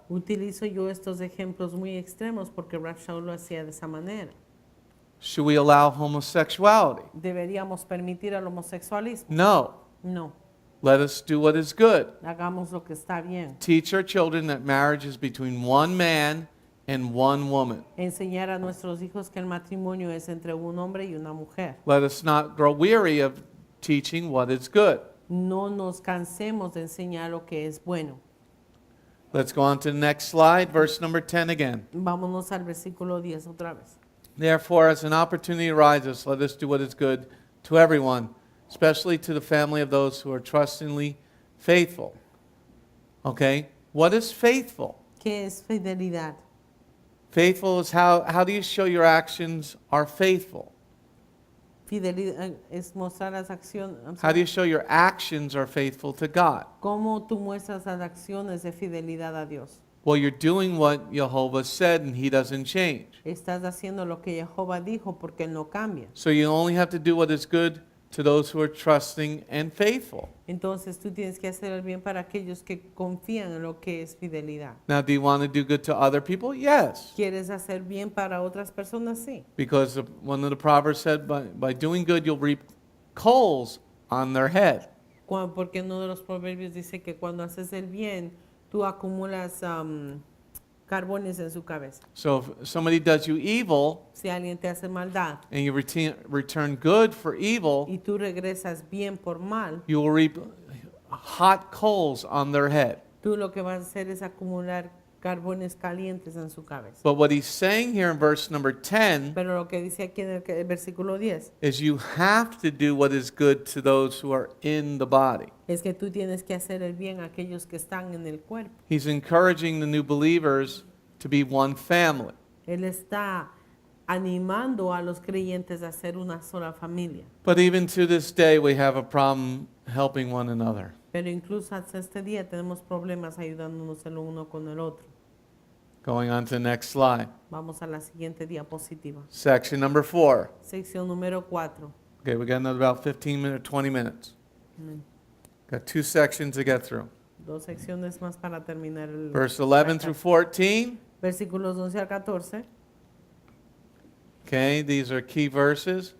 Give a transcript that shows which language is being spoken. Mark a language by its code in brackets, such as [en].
[es] Utilizo yo estos ejemplos muy extremos porque Rav Shaul lo hacía de esa manera. [en] Should we allow homosexuality? [es] ¿Deberíamos permitir el homosexualismo? [en] No. [es] No. [en] Let us do what is good. [es] Hagamos lo que está bien. [en] Teach our children that marriage is between one man and one woman. [es] Enseñar a nuestros hijos que el matrimonio es entre un hombre y una mujer. [en] Let us not grow weary of teaching what is good. [es] No nos cansemos de enseñar lo que es bueno. [en] Let's go on to the next slide, verse number 10 again. [es] Vámonos al versículo 10 otra vez. [en] Therefore, as an opportunity arises, let us do what is good to everyone, especially to the family of those who are trustingly faithful. Okay? What is faithful? [es] ¿Qué es fidelidad? [en] Faithful is how do you show your actions are faithful? [es] Fidelidad es mostrar las acciones. [en] How do you show your actions are faithful to God? [es] ¿Cómo tú muestras las acciones de fidelidad a Dios? [en] Well, you're doing what Jehovah said and he doesn't change. [es] Estás haciendo lo que Jehová dijo porque Él no cambia. [en] So you only have to do what is good to those who are trusting and faithful. [es] Entonces tú tienes que hacer el bien para aquellos que confían en lo que es fidelidad. [en] Now, do you want to do good to other people? Yes. [es] ¿Quieres hacer bien para otras personas? Sí. [en] Because one of the Proverbs said, by doing good, you'll reap coals on their head. [es] Porque uno de los proverbios dice que cuando haces el bien, tú acumulas carbones en su cabeza. [en] So if somebody does you evil [es] Si alguien te hace maldad [en] and you return good for evil, [es] y tú regresas bien por mal, [en] you will reap hot coals on their head. [es] tú lo que vas a hacer es acumular carbones calientes en su cabeza. [en] But what he's saying here in verse number 10 [es] Pero lo que dice aquí en el versículo 10 [en] is you have to do what is good to those who are in the body. [es] es que tú tienes que hacer el bien a aquellos que están en el cuerpo. [en] He's encouraging the new believers to be one family. [es] Él está animando a los creyentes a ser una sola familia. [en] But even to this day, we have a problem helping one another. [es] Pero incluso hasta este día tenemos problemas ayudándonos el uno con el otro. [en] Going on to the next slide. [es] Vamos a la siguiente diapositiva. [en] Section number 4. [es] Sección número 4. [en] Okay, we got another about 15 minutes, 20 minutes. Got 2 sections to get through. [es] Dos secciones más para terminar el [en] Verse 11 through 14. [es] versículos 11 al 14. [en] Okay, these are key verses.